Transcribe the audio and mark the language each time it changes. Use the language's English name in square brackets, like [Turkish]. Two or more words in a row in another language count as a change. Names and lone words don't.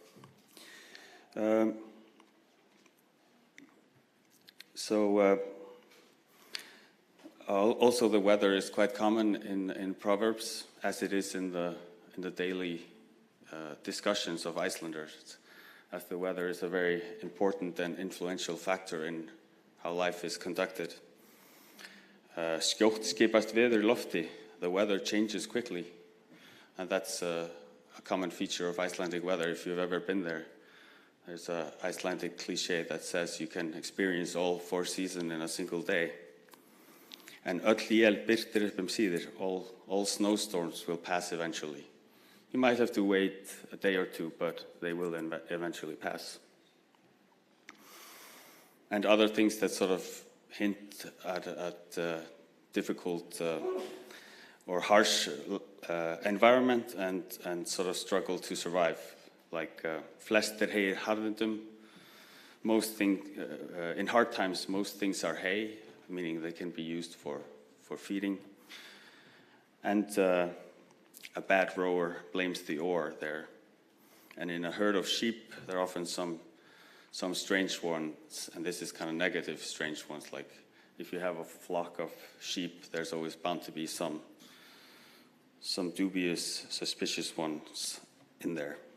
[English] Also the weather is quite common in Proverbs, as it is in the daily discussions of Icelanders, as the weather is a very important and influential factor in how life is conducted. [Icelandic] Skjótt skipast veður í lofti. [English] The weather changes quickly, and that's a common feature of Icelandic weather. If you've ever been there, there's an Icelandic cliche that says you can experience all 4 seasons in a single day. [Icelandic] And öll él birtir upp síðir. [English] All snowstorms will pass eventually. You might have to wait a day or two, but they will eventually pass. And other things that sort of hint at difficult or harsh environment and sort of struggle to survive, like [Icelandic] flestir heyr harðindum. [English] In hard times, most things are hay, meaning they can be used for feeding. And a bad rower blames the oar there. And in a herd of sheep, there are often some strange ones, and this is kind of negative strange ones, like if you have a flock of sheep, there's always bound to be some dubious, suspicious ones in there.